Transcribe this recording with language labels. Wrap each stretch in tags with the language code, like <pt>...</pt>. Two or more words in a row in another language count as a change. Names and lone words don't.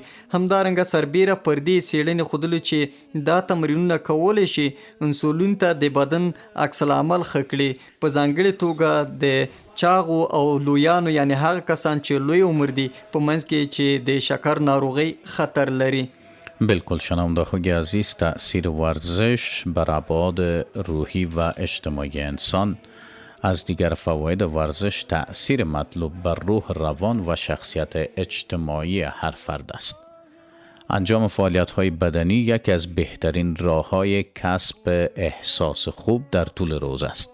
<ps>همدارنګه سربیره پر دې څېړنې ښودلې چې دا تمرینونه کولی شي انسولین ته د بدن عکس العمل ښه کړي، په ځانګړې توګه د چاغو او لویانو یعنی هغه کسان چې لوی عمر دي په منځ کې چې د شکر ناروغی خطر لري.</ps> <fa>بالکل شنونده خوی عزیز، تأثیر ورزش بر ابعاد روحی و اجتماعی انسان. از دیگر فواید ورزش تأثیر مطلوب بر روح، روان و شخصیت اجتماعی هر فرد است. انجام فعالیت‌های بدنی یکی از بهترین راه‌های کسب احساس خوب در طول روز است.</fa>